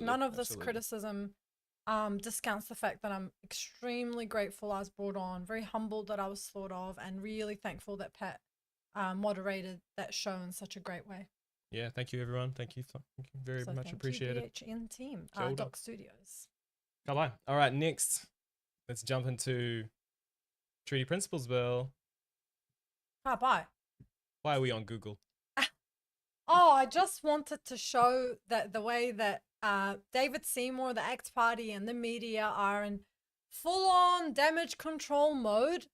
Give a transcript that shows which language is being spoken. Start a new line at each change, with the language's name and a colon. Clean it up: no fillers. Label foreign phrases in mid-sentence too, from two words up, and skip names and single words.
English: Like, none of this absolutely. criticism discounts the fact that I'm extremely grateful I was brought on, very humbled that I was thought of, and really thankful that Pat moderated that show in such a great way. Yeah, thank you, everyone. Thank you very So much thank appreciated. you, BHN team,
Māori: Kia ora.
English: Doc Studios. Bye. All right, next, let's jump into Treaty Principles Bill. Bye. Why are we on Google? Oh, I just wanted to show that the way that David Seymour, the ACT Party, and the media are in full-on damage control mode.